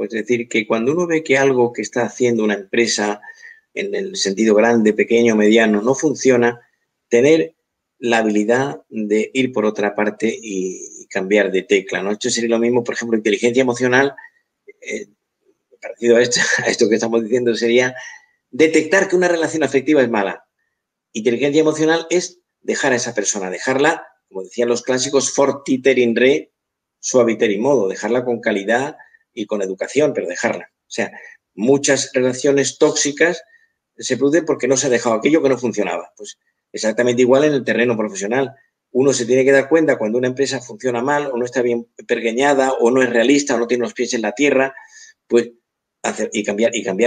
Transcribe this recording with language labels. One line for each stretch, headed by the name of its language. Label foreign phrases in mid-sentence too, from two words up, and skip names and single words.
Spanish: Es decir, que cuando uno ve que algo que está haciendo una empresa en el sentido grande, pequeño, mediano, no funciona, tener la habilidad de ir por otra parte y cambiar de tecla, ¿no? Esto sería lo mismo, por ejemplo, inteligencia emocional, parecido a esto que estamos diciendo, sería detectar que una relación afectiva es mala. Inteligencia emocional es dejar a esa persona, dejarla, como decían los clásicos,
Latin: fortiter in re, suaviter in modo,
Spanish: dejarla con calidad y con educación, pero dejarla. O sea, muchas relaciones tóxicas se producen porque no se ha dejado aquello que no funcionaba. Pues Exactamente igual en el terreno profesional. Uno se tiene que dar cuenta cuando una empresa funciona mal o no está bien pergeñada o no es realista o no tiene los pies en la tierra, pues hacer y cambiar y cambiar.